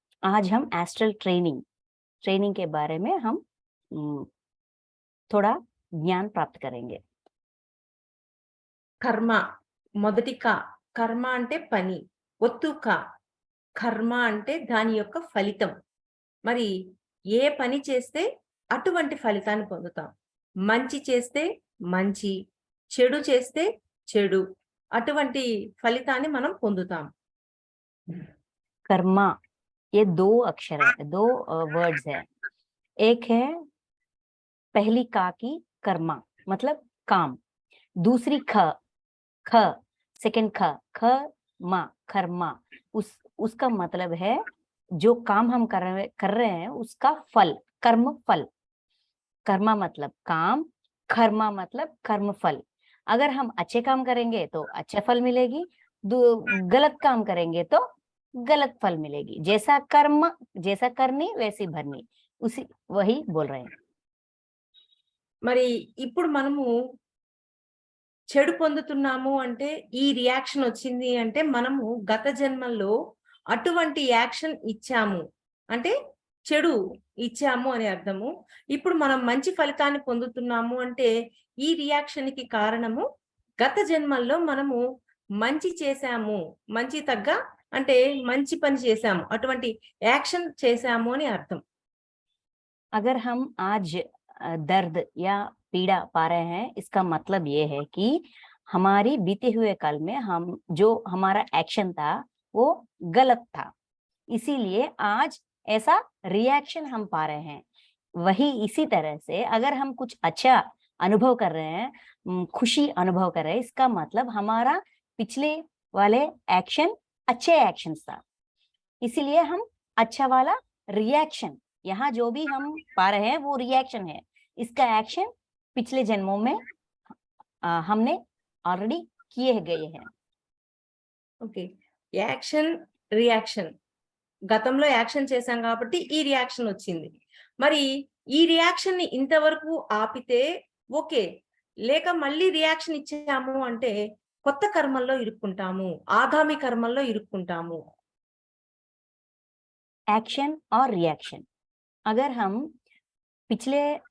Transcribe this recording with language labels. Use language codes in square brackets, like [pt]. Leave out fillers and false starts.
[hi] आज हम astral training के बारे में हम थोड़ा ज्ञान प्राप्त करेंगे। [te] కర్మ మొదటి కర్మ అంటే పని, ఒత్తు కర్మ అంటే దాని యొక్క ఫలితం. మరి ఏ పని చేస్తే అటువంటి ఫలితాన్ని పొందుతాం. మంచి చేస్తే మంచి, చెడు చేస్తే చెడు, అటువంటి ఫలితాన్ని మనం పొందుతాం. [hi] कर्मा ये दो अक्षर है, दो वर्ड्स है। एक है पहली का की कर्मा मतलब काम, दूसरी ख सेकंड ख मा कर्मा, उसका मतलब है जो काम हम कर रहे हैं उसका फल, कर्म फल। कर्मा मतलब काम, कर्मा मतलब कर्म फल। अगर हम अच्छे काम करेंगे तो अच्छे फल मिलेगी, गलत काम करेंगे तो गलत फल मिलेगी। जैसा कर्म जैसा करनी वैसी भरनी, उसी वही बोल रहे हैं। [te] మరి ఇప్పుడు మనము చెడు పొందుతున్నాము అంటే, ఈ రియాక్షన్ వచ్చింది అంటే మనము గత జన్మల్లో అటువంటి యాక్షన్ ఇచ్చాము అంటే చెడు ఇచ్చాము అని అర్థము. ఇప్పుడు మనం మంచి ఫలితాన్ని పొందుతున్నాము అంటే ఈ రియాక్షన్ కి కారణము గత జన్మల్లో మనము మంచి చేశాము, మంచి తగ్గ అంటే మంచి పని చేశాము, అటువంటి యాక్షన్ చేశాము అని అర్థం. [hi] अगर हम आज दर्द या पीड़ा पा रहे हैं, इसका मतलब ये है कि हमारी बीते हुए कल में हम जो हमारा एक्शन था वो गलत था, इसीलिए आज ऐसा रिएक्शन हम पा रहे हैं। वही इसी तरह से अगर हम कुछ अच्छा अनुभव कर रहे हैं, खुशी अनुभव कर रहे हैं, इसका मतलब हमारा पिछले वाले एक्शन अच्छे एक्शन था, इसीलिए हम अच्छा वाला रिएक्शन, यहाँ जो भी हम पा रहे हैं वो रिएक्शन है, इसका एक्शन पिछले जन्मों में हमने ऑलरेडी किए गए हैं। [te] ఓకే, యాక్షన్ రియాక్షన్, గతంలో యాక్షన్ చేశాం కాబట్టి ఈ రియాక్షన్ వచ్చింది. మరి ఈ రియాక్షన్ ని ఇంతవరకు ఆపితే ఓకే, లేక మళ్ళీ రియాక్షన్ ఇచ్చాము అంటే కొత్త కర్మల్లో ఇరుక్కుంటాము, ఆగామి కర్మల్లో ఇరుక్కుంటాము. [hi] एक्शन और रिएक्शन, अगर हम पिछले